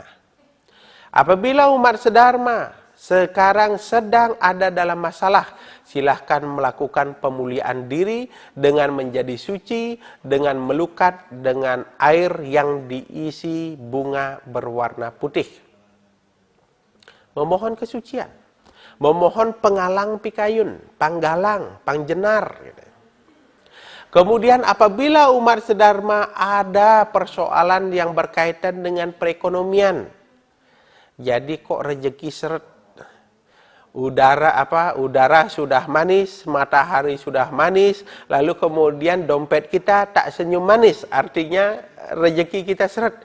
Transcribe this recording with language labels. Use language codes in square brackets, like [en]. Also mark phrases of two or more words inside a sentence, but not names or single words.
[id] Apabila umat sedharma sekarang sedang ada dalam masalah, silahkan melakukan pemuliaan diri dengan menjadi suci, dengan melukat dengan air yang diisi bunga berwarna putih. Memohon kesucian, memohon [ban] pengalang pikayun, panggalang, pangjenar. [id] Kemudian apabila umat sedharma ada persoalan yang berkaitan dengan perekonomian, jadi kok rezeki seret, udara sudah manis, matahari sudah manis, lalu kemudian dompet kita tak senyum manis, artinya rezeki kita seret.